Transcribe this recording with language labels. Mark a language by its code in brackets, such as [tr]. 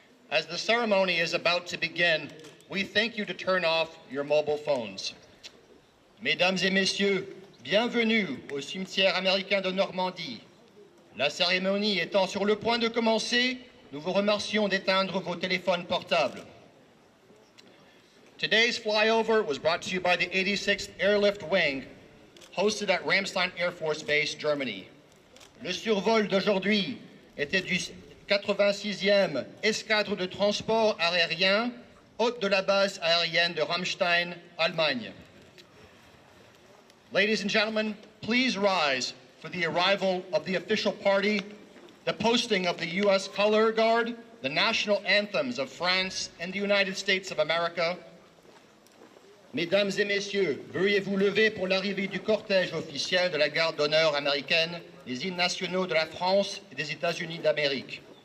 [en] As the ceremony is about to begin, we thank you to turn off your mobile phones. [fr] Mesdames et messieurs, bienvenue au cimetière américain de Normandie. La cérémonie étant sur le point de commencer, nous vous remercions d'éteindre vos téléphones portables. [en] Today's flyover was brought to you by the 86th Airlift Wing, hosted at Ramstein Air Force Base, Germany. [fr] Le survol d'aujourd'hui était du 86e escadre de transport aérien, hôte de la base aérienne de Ramstein, Allemagne. [en] Ladies and gentlemen, please rise for the arrival of the official party, the posting of the U.S. Color Guard, the national anthems of France and the United States of America. [fr] Mesdames et messieurs, veuillez vous lever pour l'arrivée du cortège officiel de la garde d'honneur américaine, les hymnes nationaux de la France et des États-Unis d'Amérique.